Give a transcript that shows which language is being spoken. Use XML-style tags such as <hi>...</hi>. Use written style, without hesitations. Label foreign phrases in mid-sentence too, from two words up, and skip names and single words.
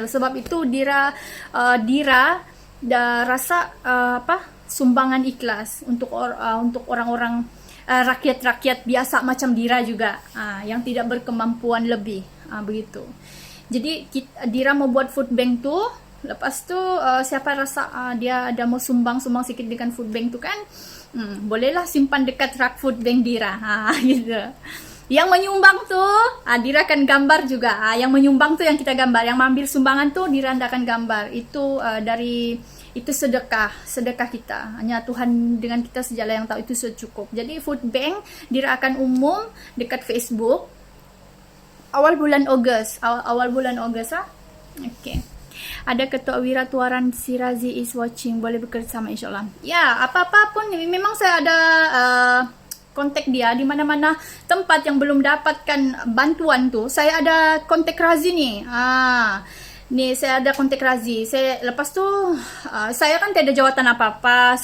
<ms>Sebab itu Dira rasa sumbangan ikhlas untuk orang-orang rakyat-rakyat biasa macam Dira juga, yang tidak berkemampuan lebih, begitu. Jadi Dira mau buat</ms> <en>food bank</en> <ms>tuh. Lepas tu siapa rasa dia ada mau sumbang sikit dengan</ms> <en>food bank</en> <ms>tu kan, bolehlah simpan dekat rak</ms> <en>food bank</en> <ms>Dira, gitu. Yang menyumbang tuh Dira akan gambar juga. Yang menyumbang tuh yang kita gambar, yang mengambil sumbangan tuh Dira akan gambar. Itu itu sedekah kita. Hanya Tuhan dengan kita sajalah yang tahu, itu sudah cukup. Jadi</ms> <en>food bank</en> <ms>Dira akan umum dekat Facebook awal bulan Ogos. Okay. Ada Ketua Wira Tuaran Sirazi</ms> <en>is watching,</en> <ms>boleh bekerjasama insyaAllah. Ya, apa-apa pun, memang saya ada kontak dia di mana-mana tempat yang belum dapatkan bantuan tuh. Saya ada kontak Razi nih. Nih saya ada kontak Razi. Lepas tu saya kan tidak ada jawatan apa-apa.</ms>